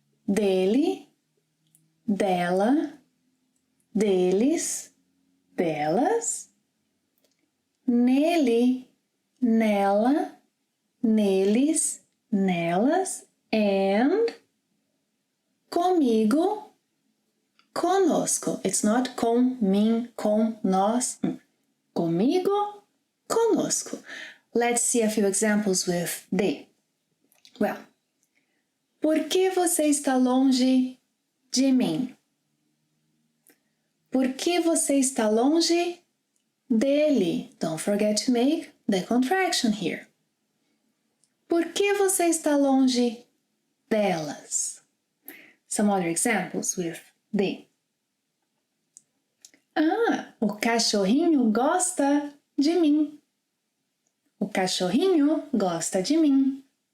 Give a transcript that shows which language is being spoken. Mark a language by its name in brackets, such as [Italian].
[Portuguese] Dele, dela, deles, delas, nele, nela, neles, nelas, and comigo, conosco. [English] It's not com, mim, com, nós. Comigo, conosco. Let's see a few examples with de. [Portuguese] Well, por que você está longe de mim? Por que você está longe dele? [English] Don't forget to make the contraction here. [Portuguese] Por que você está longe delas? [English] Some other examples with de. [Portuguese] O cachorrinho gosta de mim. O cachorrinho gosta de mim.